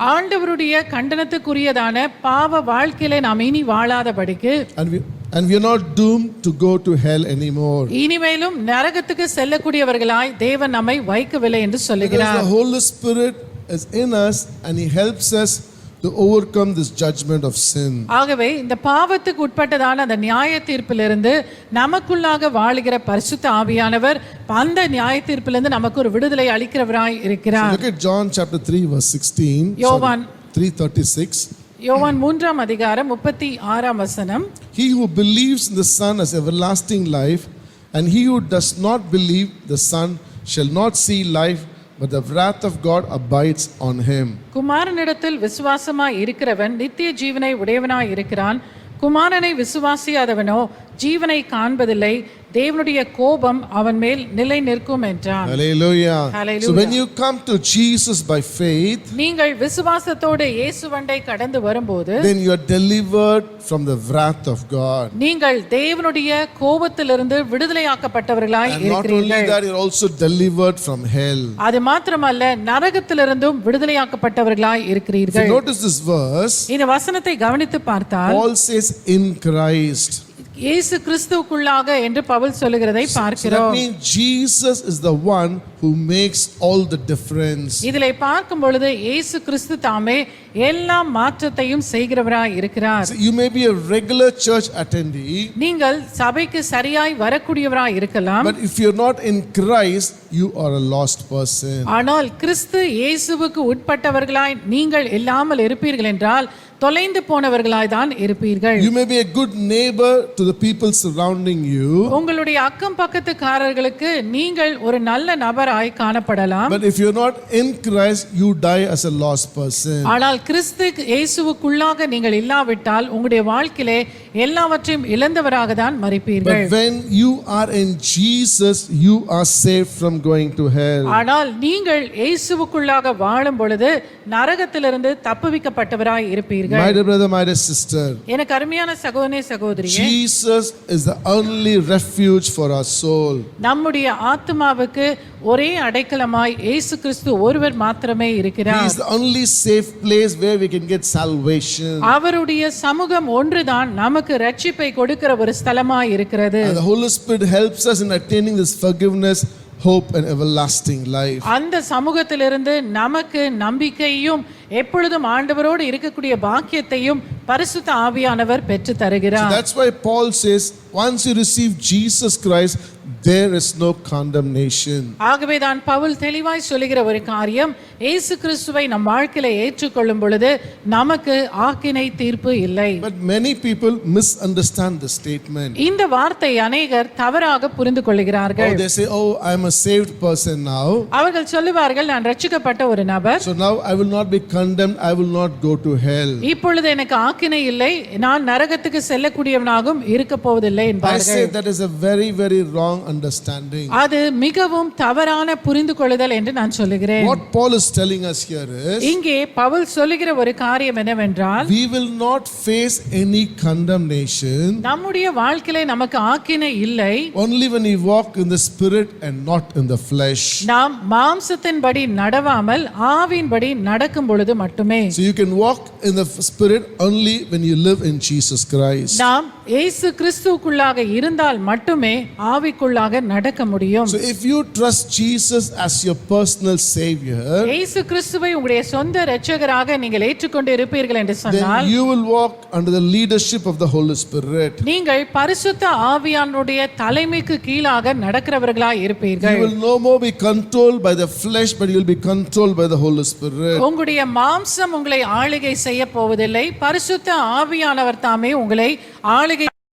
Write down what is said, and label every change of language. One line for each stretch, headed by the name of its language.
Tamil: ஆண்டவருடைய கண்டனத்துக்குரியதான பாவ வாழ்க்கையிலே நாம் இனி வாழாதபடிக்கு
English: And we are not doomed to go to hell anymore.
Tamil: இனிமேலும் நரகத்துக்கு செல்லக்கூடியவர்களாய் தேவன் நம்மை வைக்கவில்லை என்று
English: Because
Tamil: சொல்லுகிறார்.
English: the Holy Spirit is in us and He helps us to overcome this judgment of sin.
Tamil: ஆகவே இந்த பாவத்துக்கு உட்பட்டதான அந்த நியாய தீர்ப்பிலிருந்து நமக்குள்ளாக வாழுகிற பரிசுத்த ஆவியானவர் அந்த நியாய தீர்ப்பிலிருந்து நமக்கு ஒரு விடுதலை அளிக்கிறவராய்
English: So
Tamil: இருக்கிறார்.
English: look at John chapter 3 verse 16.
Tamil: யோவான் 3:36. யோவான் 3ஆம் அதிகாரம் 36ஆம் வசனம்,
English: He who believes in the Son has everlasting life, and he who does not believe the Son shall not see life, but the wrath of God abides on him.
Tamil: குமாரனிடத்தில் விசுவாசமாய் இருக்கிறவன் நித்திய ஜீவனை உடையவனாய் இருக்கிறான், குமாரனை விசுவாசியாதவனோ ஜீவனை காண்பதில்லை, தேவனுடைய கோபம் அவன் மேல் நிலை நிற்கும் என்றான்.
English: Hallelujah. Hallelujah. So when you come to Jesus by faith,
Tamil: நீங்கள் விசுவாசத்தோடு இயேசுவண்டை கடந்து வரும்போது
English: then you are delivered from the wrath of God.
Tamil: நீங்கள் தேவனுடைய கோபத்திலிருந்து விடுதலையாக்கப்பட்டவர்களாய்
English: And not only
Tamil: இருக்கிறீர்கள்.
English: that, you are also delivered from hell.
Tamil: அது மாத்திரமல்ல, நரகத்திலிருந்தும் விடுதலையாக்கப்பட்டவர்களாய்
English: If
Tamil: இருக்கிறீர்கள்.
English: you notice this verse,
Tamil: இந்த வசனத்தை கவனித்து பார்த்தால்
English: Paul says in Christ.
Tamil: இயேசு கிறிஸ்துவுக்குள்ளாக என்று பவுல் சொல்லுகிறதை
English: So that
Tamil: பார்க்கிறோம்.
English: means Jesus is the one who makes all the difference.
Tamil: இதிலே பார்க்கும் பொழுது இயேசு கிறிஸ்து தாமே எல்லா மாற்றத்தையும் செய்கிறவராய் இருக்கிறார்.
English: So you may be a regular church attendee,
Tamil: நீங்கள் சபைக்கு சரியாய் வரக்கூடியவராய் இருக்கலாம்,
English: but if you're not in Christ, you are a lost person.
Tamil: ஆனால் கிறிஸ்து இயேசுவுக்கு உட்பட்டவர்களாய் நீங்கள் இல்லாமல் இருப்பீர்கள் என்றால் தொலைந்து போனவர்களாய் தான் இருப்பீர்கள்.
English: You may be a good neighbor to the people surrounding you,
Tamil: உங்களுடைய அக்கம் பக்கத்துக்காரர்களுக்கு நீங்கள் ஒரு நல்ல நபராய் காணப்படலாம்,
English: but if you're not in Christ, you die as a lost person.
Tamil: ஆனால் கிறிஸ்து இயேசுவுக்குள்ளாக நீங்கள் இல்லாவிட்டால் உங்களுடைய வாழ்க்கையிலே எல்லாவற்றையும் இழந்தவராக தான் மரிப்பீர்கள்.
English: But when you are in Jesus, you are saved from going to hell.
Tamil: ஆனால் நீங்கள் இயேசுவுக்குள்ளாக வாழும் பொழுது நரகத்திலிருந்து தப்புவிக்கப்பட்டவராய் இருப்பீர்கள்.
English: My dear brother, my dear sister,
Tamil: எனக்கு அருமையான சகோதரனே சகோதரியே,
English: Jesus is the only refuge for our soul.
Tamil: நம்முடைய ஆத்மாவுக்கு ஒரே அடைக்கலமாய் இயேசு கிறிஸ்து ஒருவர் மாத்திரமே
English: He
Tamil: இருக்கிறார்.
English: is the only safe place where we can get salvation.
Tamil: அவருடைய சமூகம் ஒன்றுதான் நமக்கு ரட்சிப்பை கொடுக்கிற ஒரு ஸ்தலமாய் இருக்கிறது.
English: And the Holy Spirit helps us in attaining this forgiveness, hope and everlasting life.
Tamil: அந்த சமூகத்திலிருந்து நமக்கு நம்பிக்கையும் எப்பொழுதும் ஆண்டவரோடு இருக்கக்கூடிய பாக்கியத்தையும் பரிசுத்த ஆவியானவர் பெற்று
English: So
Tamil: தருகிறார்.
English: that's why Paul says, once you receive Jesus Christ, there is no condemnation.
Tamil: ஆகவே தான் பவுல் தெளிவாய் சொல்லுகிற ஒரு காரியம், இயேசு கிறிஸ்துவை நம் வாழ்க்கையில ஏற்றுக்கொள்ளும் பொழுது நமக்கு ஆக்கினை தீர்ப்பு இல்லை.
English: But many people misunderstand the statement.
Tamil: இந்த வார்த்தை அநேகர் தவறாக புரிந்து கொள்கிறார்கள்.
English: Oh, they say, oh, I am a saved person now.
Tamil: அவர்கள் சொல்லுவார்கள், நான் ரட்சிக்கப்பட்ட ஒரு நபர்,
English: So now I will not be condemned, I will not go to hell.
Tamil: இப்பொழுது எனக்கு ஆக்கினை இல்லை, நான் நரகத்துக்கு செல்லக்கூடியவனாகவும் இருக்க போவதில்லை
English: I
Tamil: என்பார்கள்.
English: say that is a very, very wrong understanding.
Tamil: அது மிகவும் தவறான புரிந்து கொள்ளுதல் என்று நான் சொல்லுகிறேன்.
English: What Paul is telling us here is,
Tamil: இங்கே பவுல் சொல்லுகிற ஒரு காரியம் என்னவென்றால்,
English: we will not face any condemnation
Tamil: நம்முடைய வாழ்க்கையில நமக்கு ஆக்கினை இல்லை,
English: only when we walk in the spirit and not in the flesh.
Tamil: நாம் மாம்சத்தின்படி நடவாமல் ஆவியின்படி நடக்கும் பொழுது மட்டுமே.
English: So you can walk in the spirit only when you live in Jesus Christ.
Tamil: நாம் இயேசு கிறிஸ்துவுக்குள்ளாக இருந்தால் மட்டுமே ஆவிக்குள்ளாக நடக்க முடியும்.
English: So if you trust Jesus as your personal savior,
Tamil: இயேசு கிறிஸ்துவை உங்களுடைய சொந்த இரட்சகராக நீங்கள் ஏற்றுக்கொண்டு இருப்பீர்கள் என்று சொன்னால்,
English: then you will walk under the leadership of the Holy Spirit.
Tamil: நீங்கள் பரிசுத்த ஆவியானுடைய தலைமைக்கு கீழாக நடக்கிறவர்களாய் இருப்பீர்கள்.
English: You will no more be controlled by the flesh, but you will be controlled by the Holy Spirit.
Tamil: உங்களுடைய மாம்சம் உங்களை ஆளுகை செய்ய போவதில்லை, பரிசுத்த ஆவியானவர் தாமே உங்களை ஆளுகை.